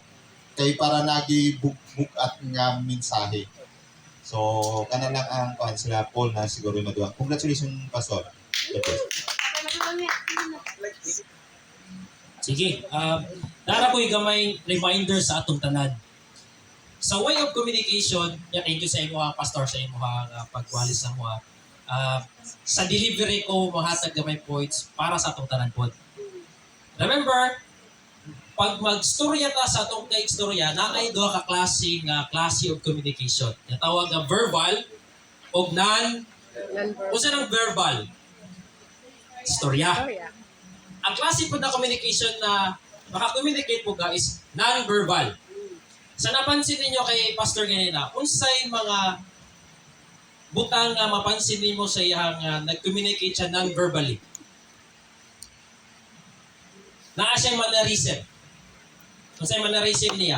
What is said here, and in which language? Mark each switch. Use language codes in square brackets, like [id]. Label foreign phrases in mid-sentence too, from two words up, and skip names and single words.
[ceb] Kay para nagibug-bugat nga mensahe. So kana lang ang kuan sila Paul na siguro maduang. Congratulations Pastor. Sige, dara ko'y gamay reminder sa atong tanan. Sa [en] way of communication, thank you [ceb] sa imo pastor sa imo pagwalis sa mo. Sa delivery ko mahatag gamay points para sa atong tanan pod. Remember, pag magstorya ta sa atong kaistorya, nakay duha ka klase [en] of communication. [ceb] Natawag nga verbal o unsa nang verbal? Istorya. Ang klase po na communication na maka-communicate po is non-verbal. Sa napansin ninyo kay Pastor ganina, unsay mga butang nga mapansin nimo sa iyang nag-communicate siya non-verbally? Naa siyang mannerism. Unsay mannerism niya?